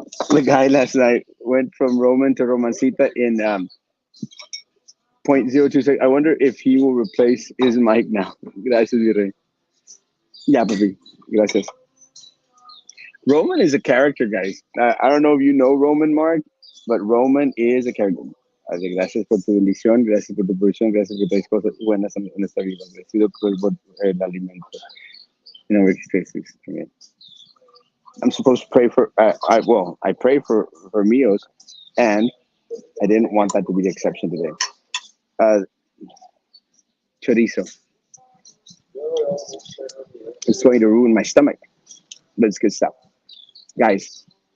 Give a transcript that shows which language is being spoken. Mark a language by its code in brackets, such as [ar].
[en] The guy last night went from Roman to Romancita in 0.026. I wonder if he will replace his mic now. [es] Gracias, Virrey. [en] Yeah, papi. [es] Gracias. [en] Roman is a character, guys. I don't know if you know Roman, Mark, but Roman is a character. [es] Así que gracias por tu bendición, gracias por tu provisión, gracias por tus cosas buenas en esta vida. Agradecido por el alimento. [en] You know, Ricky Tracy's. I'm supposed to pray for. I pray for meals, and I didn't want that to be the exception today. Uh, Chorizo. It's going to ruin my stomach, but it's good stuff, guys.